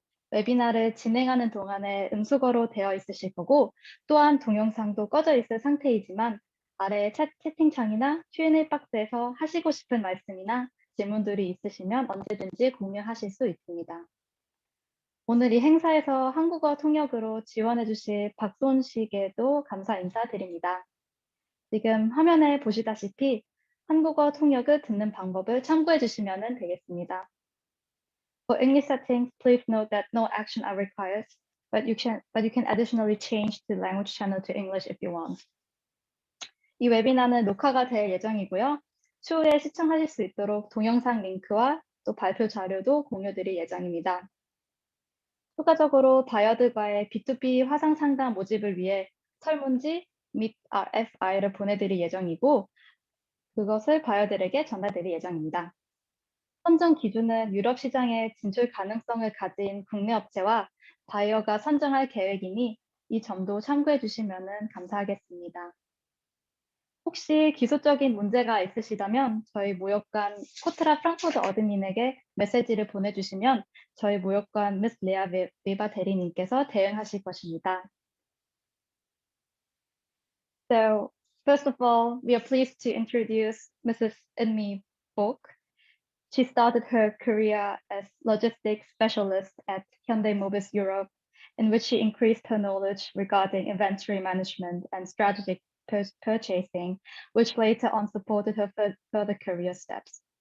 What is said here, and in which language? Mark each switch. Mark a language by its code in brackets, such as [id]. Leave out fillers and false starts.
[ko] 웨비나를 진행하는 동안에 음수거로 되어 있으실 거고 또한 동영상도 꺼져 있을 상태이지만 아래 채팅창이나 Q&A 박스에서 하시고 싶은 말씀이나 질문들이 있으시면 언제든지 공유하실 수 있습니다. 오늘 이 행사에서 한국어 통역으로 지원해 주실 박소은 씨에게도 감사 인사드립니다. 지금 화면에 보시다시피 한국어 통역을 듣는 방법을 참고해 주시면 되겠습니다. [en] For English settings, please note that no action are required, but you can additionally change the language channel to English if you want. [ko] 이 웨비나는 녹화가 될 예정이고요. 추후에 시청하실 수 있도록 동영상 링크와 또 발표 자료도 공유드릴 예정입니다. 추가적으로 바이어들과의 B2B 화상 상담 모집을 위해 설문지 및 RFI를 보내드릴 예정이고 그것을 바이어들에게 전달드릴 예정입니다. 선정 기준은 유럽 시장에 진출 가능성을 가진 국내 업체와 바이어가 선정할 계획이니 이 점도 참고해 주시면 감사하겠습니다. 혹시 기술적인 문제가 있으시다면 저희 모역관 코트라 프랑크푸르트 어드민에게 메시지를 보내주시면 저희 모역관 미스 레아 웨버 대리님께서 대응하실 것입니다. [en] So, first of all, we are pleased to introduce Mrs. Eunmi Bok. She started her career as logistics specialist at Hyundai Mobis Europe, in which she increased her knowledge regarding inventory management and strategic purchasing, which later on supported her further career steps.